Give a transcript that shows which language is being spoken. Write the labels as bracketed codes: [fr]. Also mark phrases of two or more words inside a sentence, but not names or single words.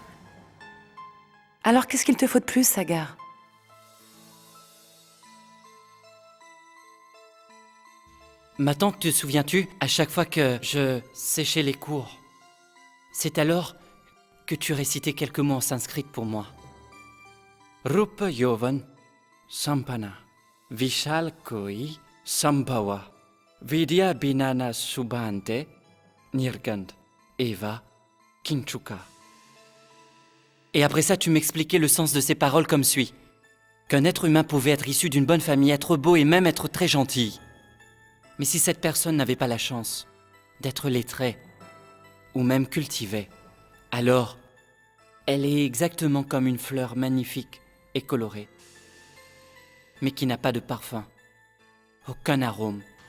[fr] Alors qu'est-ce qu'il te faut de plus, Sagar? Ma tante, te souviens-tu, à chaque fois que je séchais les cours, c'est alors que tu récitais quelques mots en sanskrit pour moi. [sa] रूप योवन सम्पन, विशाल कोइ सम्भव, विद्या बिनन सुभन्ते, निर्गन्द, एव, किन्चुक. [fr] Et après ça, tu m'expliquais le sens de ces paroles comme suit. Qu'un être humain pouvait être issu d'une bonne famille, être beau et même être très gentil. Mais si cette personne n'avait pas la chance d'être lettrée ou même cultivée, alors elle est exactement comme une fleur magnifique et colorée, mais qui n'a pas de parfum, aucun arôme.